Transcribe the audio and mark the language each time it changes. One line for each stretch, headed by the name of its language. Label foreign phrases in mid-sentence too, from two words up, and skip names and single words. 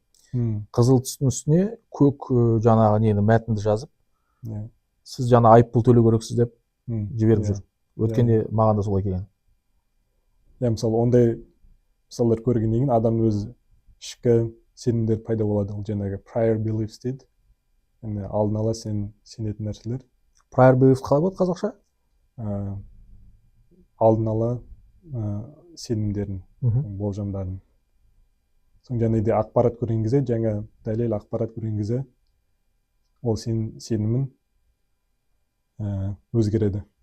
Kazakh: Қызыл түстің үстіне көк жаңағы нені мәтінді жазып, сіз жаңа айыппұл төлеу керексіз деп жіберіп жүр. Өткенде маған да солай келген. Мысалы ондай мысалдар көргеннен кейін адам өз ішкі сенімдер пайда болады. Ол жаңағы
English: prior beliefs
Kazakh: дейді. Алдын ала сенетін нәрселер.
English: Prior beliefs
Kazakh: қалай болады қазақша? Алдын ала сенімдерін, болжамдарын. Соң жаңағыдай ақпарат көрген кезде, жаңа дәлел ақпарат көрген кезде, ол сенімін өзгереді.